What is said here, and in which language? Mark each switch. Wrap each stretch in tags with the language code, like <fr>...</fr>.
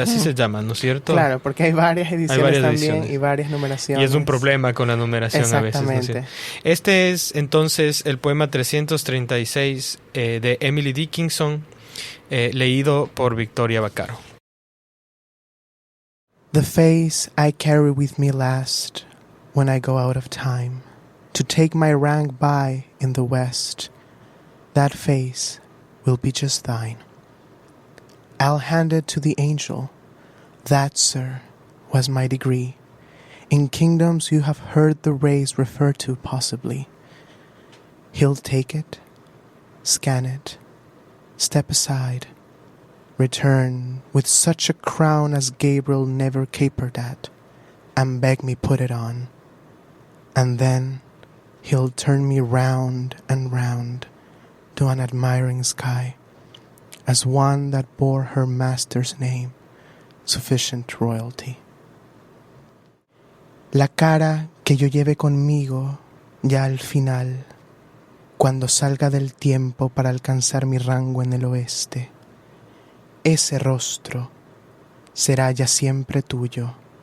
<es>Así se llama, ¿no es cierto? Claro, porque hay varias ediciones y varias numeraciones. Y es un problema con la numeración a veces, ¿no es cierto? Este es entonces el poema 336 de Emily Dickinson, leído por Victoria Vaccaro.</es> <en>The face I carry with me last when I go out of time to take my rank by in the west, that face will be just thine. I'll hand it to the angel. That, sir, was my degree. In kingdoms you have heard the race referred to possibly. He'll take it, scan it, step aside, return with such a crown as Gabriel never capered at, and beg me put it on. And then he'll turn me round and round to an admiring sky, as one that bore her master's name, sufficient royalty.</en> <es>La cara que yo lleve conmigo ya al final, cuando salga del tiempo para alcanzar mi rango en el oeste, ese rostro será ya siempre tuyo.</es>